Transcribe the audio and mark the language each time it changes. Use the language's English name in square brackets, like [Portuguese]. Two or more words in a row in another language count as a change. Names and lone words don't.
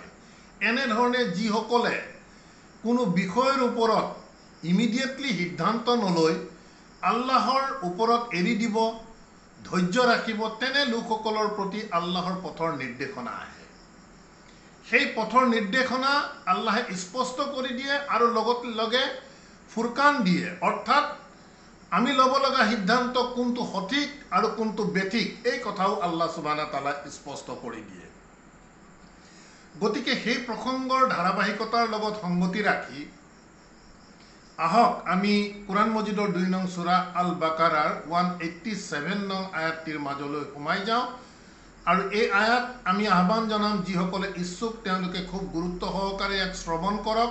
[Assamese] এনেধৰণে যিসকলে কোনো বিষয়ৰ ওপৰত ইমিডিয়েটলি সিদ্ধান্ত নলৈ আল্লাহৰ ওপৰত এৰি দিব, ধৈৰ্য ৰাখিব, তেনে লোকসকলৰ প্ৰতি আল্লাহৰ পথৰ নিৰ্দেশনা আহে। সেই পথৰ নিৰ্দেশনা আল্লাহে স্পষ্ট কৰি দিয়ে আৰু লগে ফুৰকান দিয়ে, অৰ্থাৎ আমি ল'ব লগা সিদ্ধান্ত কোনটো সঠিক আৰু কোনটো বেঠিক এই কথাও [Arabic] الله سبحانه و تعالى [Assamese] স্পষ্ট কৰি দিয়ে। গতিকে সেই প্ৰসংগৰ ধাৰাবাহিকতাৰ লগত সংগতি ৰাখি আহক আমি কোৰআন মজিদৰ 2 নং সূৰা আল বাকাৰাৰ 187 নং আয়াতটিৰ মাজলৈ সোমাই যাওঁ আৰু এই আয়াত আমি আহ্বান জনাম যিসকলে ইচ্ছুক তেওঁলোকে খুব গুৰুত্ব সহকাৰে ইয়াক শ্ৰৱণ কৰক।